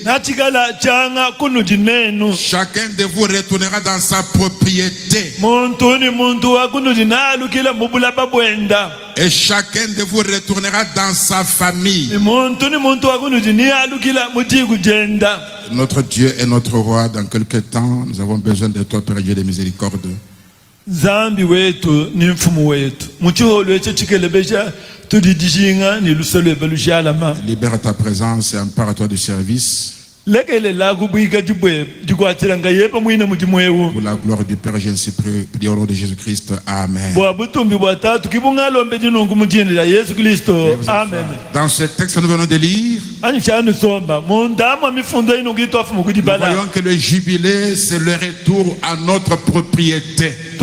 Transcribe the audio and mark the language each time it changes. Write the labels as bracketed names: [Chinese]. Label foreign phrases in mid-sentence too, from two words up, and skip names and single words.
[French] Chacun de vous retournera dans sa propriété. Et chacun de vous retournera dans sa famille. Notre Dieu est notre roi. Dans quelques temps, nous avons besoin de toi, Père Dieu de miséricorde. [Luba-Lulua] Zambi wetu ni mfumu wetu muchiholo echo chikelebesha tudidishinga ni lusolo belushalama. [French] Libère ta présence et empare toi du service. Pour la gloire du Père, je prie au nom de Jésus-Christ. Amen. Dans ce texte que nous venons de lire, nous voyons que le jubilé, c'est le retour à notre propriété.